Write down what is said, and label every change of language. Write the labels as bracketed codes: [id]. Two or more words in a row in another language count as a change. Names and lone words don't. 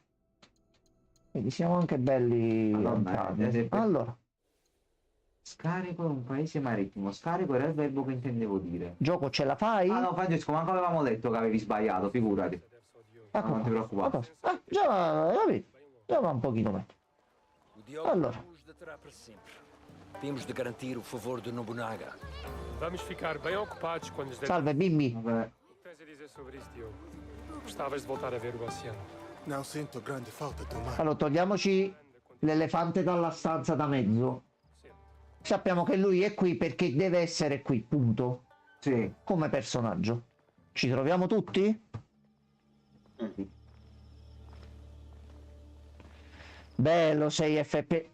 [it] Quindi siamo anche belli. Allora, entrambi. Allora, Scarico è un paese marittimo. Scarico era il verbo che intendevo dire. gioco ce la fai? Ah no, Francesco, manco avevamo detto che avevi sbagliato, figurati. Ecco non ti qua. preoccupare. Già, capito? Già va un pochino meglio. [pt] O diálogo [it] Allora. [pt] nos deterá para sempre. Temos de garantir o favor de Nobunaga. Vamos ficar bem ocupados quando nos der. [it] Salve, bimbi. Vabbè. [pt] O que tens a dizer sobre isso, Diogo? Gostavas de voltar a ver o oceano? Não sento grande falta do mar. [it] Allora, togliamoci l'elefante dalla stanza da mezzo. Sappiamo che lui è qui perché deve essere qui, punto. Sì. Come personaggio. Ci troviamo tutti? Bello 6 fp.